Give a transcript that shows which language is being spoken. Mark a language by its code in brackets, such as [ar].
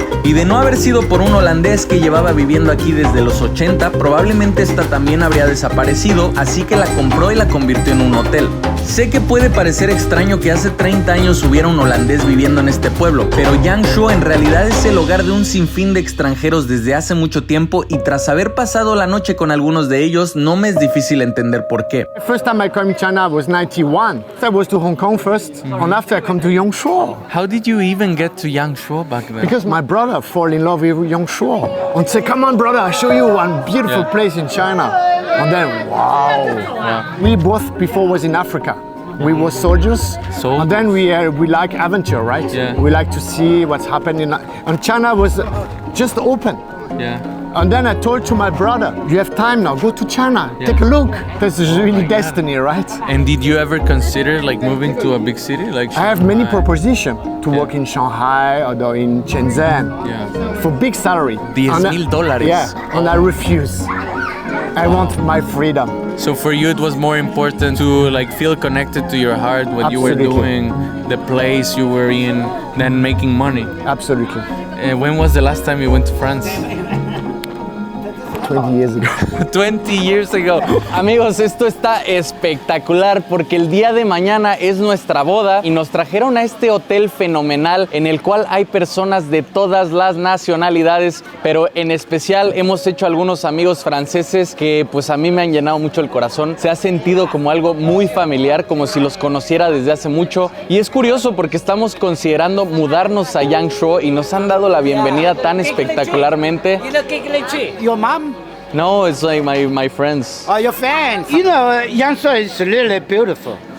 [es] Y de no haber sido por un holandés que llevaba viviendo aquí desde los 80, probablemente esta también habría desaparecido, así que la compró y la convirtió en un hotel. Sé que puede parecer extraño que hace 30 años hubiera un holandés viviendo en este pueblo, pero Yangshuo en realidad es el hogar de un sinfín de extranjeros desde hace mucho tiempo y tras haber pasado la noche con algunos de ellos, no me es difícil entender por qué. [en] The first time I came to China was 91. I was to Hong Kong first, and after I come to Yangshuo. How did you even get to Yangshuo back then? Because my brother fall in love with Yangshuo and say, "Come on, brother, I'll show you one beautiful place in China." And then, wow. We both before was in Africa. We were soldiers, and then we like adventure, right? Yeah. We like to see what's happening. And China was just open. Yeah. And then I told to my brother, "You have time now. Go to China. Yeah. Take a look. This is really destiny, right?" And did you ever consider like moving to a big city like I have many propositions to work in Shanghai or in Shenzhen for big salary. $10,000. Yeah, and I refuse. I want my freedom. So for you it was more important to like feel connected to your heart, what you were Absolutely. doing, the place you were in, than making money. Absolutely. When was the last time you went to France? 20 years ago. 20 years ago. [es] Amigos, esto está espectacular porque el día de mañana es nuestra boda y nos trajeron a este hotel fenomenal en el cual hay personas de todas las nacionalidades, pero en especial hemos hecho algunos amigos franceses que pues a mí me han llenado mucho el corazón. Se ha sentido como algo muy familiar, como si los conociera desde hace mucho, y es curioso porque estamos considerando mudarnos a Yangshuo y nos han dado la bienvenida tan espectacularmente. [en] You know Giggling Tree? Your mom? No, it's like my friends. Oh, your fans. You know, Yangshuo is really beautiful.